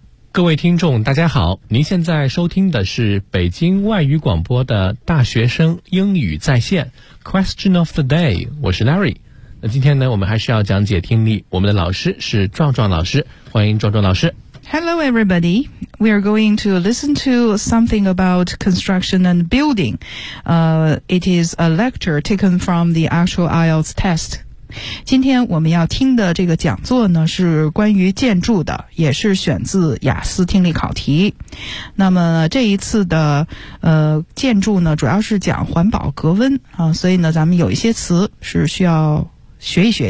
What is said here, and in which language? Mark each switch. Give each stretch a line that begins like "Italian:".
Chinese: 各位听众大家好，您现在收听的是北京外语广播的大学生英语在线
English: Question of the day，
Chinese: 我是 Larry。那今天呢，我们还是要讲解听力，我们的老师是壮壮老师，欢迎壮壮老师。
English: Hello everybody, we are going to listen to something about construction and building. It is a lecture taken from the actual IELTS test.
Chinese: 今天我们要听的这个讲座呢，是关于建筑的，也是选自雅思听力考题。那么这一次的建筑呢，主要是讲环保隔温啊，所以呢，咱们有一些词是需要学一学。